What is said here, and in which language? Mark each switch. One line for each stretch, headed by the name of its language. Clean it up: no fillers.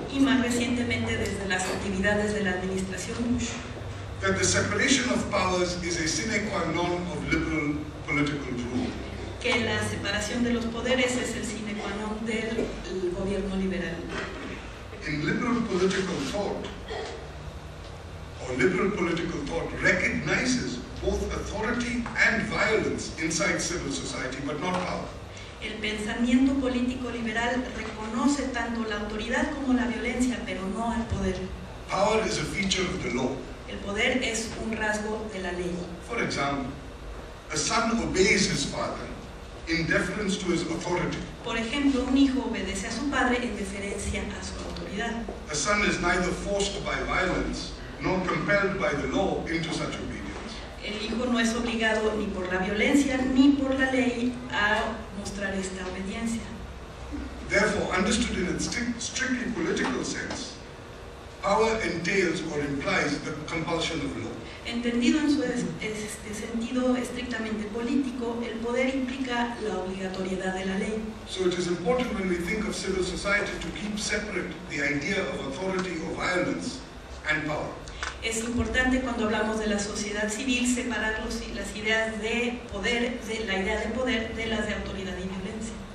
Spanish: y más recientemente desde las actividades de la administración Bush,
English: that the separation of powers is a sine qua non of liberal political rule.
Spanish: Que la separación de los poderes es el sine qua non del gobierno liberal.
English: In liberal political thought, liberal political thought recognizes both authority and violence inside civil society, but not power.
Spanish: El pensamiento político liberal reconoce tanto la autoridad como la violencia, pero no al poder.
English: Power is a feature of the law.
Spanish: El poder es un rasgo de la ley.
English: For example, a son obeys his father in deference to his authority.
Spanish: Por ejemplo, un hijo obedece a su padre en deferencia a su autoridad.
English: A son is neither forced by violence nor compelled by the law into such obedience.
Spanish: El hijo no es obligado ni por la violencia ni por la ley a mostrar esta obediencia.
English: Therefore, understood in its strictly political sense, power entails or implies the compulsion of law.
Spanish: Entendido en su sentido estrictamente político, el poder implica la obligatoriedad de la ley.
English: So it is important when we think of civil society to keep separate the idea of authority or violence and power.
Spanish: Es importante cuando hablamos de la sociedad civil separar las ideas de poder, de la idea de poder de las de autoridad y violencia.